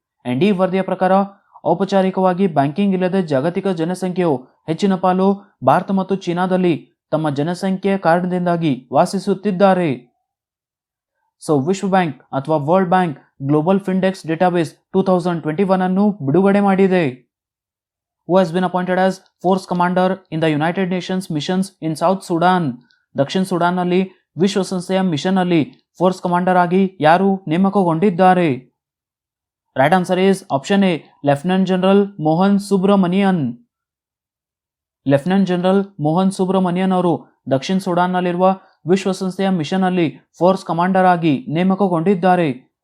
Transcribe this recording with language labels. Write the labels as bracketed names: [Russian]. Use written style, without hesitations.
[Kannada] And ಈ ವರದಿಯ ಪ್ರಕಾರ ಔಪಚಾರಿಕವಾಗಿ ಬ್ಯಾಂಕಿಂಗ್ ಇಲ್ಲದೆ ಜಾಗತಿಕ ಜನಸಂಖ್ಯೆಯು ಹೆಚ್ಚಿನ ಪಾಲು ಭಾರತ ಮತ್ತು ಚೀನಾದಲ್ಲಿ ತಮ್ಮ ಜನಸಂಖ್ಯೆಯ ಕಾರಣದಿಂದಾಗಿ ವಾಸಿಸುತ್ತಿದ್ದಾರೆ. ಸೊ ವಿಶ್ವ ಬ್ಯಾಂಕ್ ಅಥವಾ ವರ್ಲ್ಡ್ ಬ್ಯಾಂಕ್ ಗ್ಲೋಬಲ್ ಫಿಂಡೆಕ್ಸ್ ಡೇಟಾಬೇಸ್ 2021 ಅನ್ನು ಬಿಡುಗಡೆ ಮಾಡಿದೆ. [English] Who has been appointed as Force Commander in the United Nations missions in South Sudan? [Kannada] ದಕ್ಷಿಣ ಸುಡಾನ್ನಲ್ಲಿ ವಿಶ್ವಸಂಸ್ಥೆಯ ಮಿಷನ್ ಅಲ್ಲಿ ಫೋರ್ಸ್ ಕಮಾಂಡರ್ ಆಗಿ ಯಾರು ನೇಮಕಗೊಂಡಿದ್ದಾರೆ? [English] Right answer is option A, lieutenant general Mohan Subramanian. [Kannada] Lieutenant general Mohan Subramanian ಅವರು ದಕ್ಷಿಣ ಸುಡಾನ್ನಲ್ಲಿರುವ ವಿಶ್ವಸಂಸ್ಥೆಯ ಮಿಷನ್ ಅಲ್ಲಿ ಫೋರ್ಸ್ ಕಮಾಂಡರ್ ಆಗಿ ನೇಮಕಗೊಂಡಿದ್ದಾರೆ.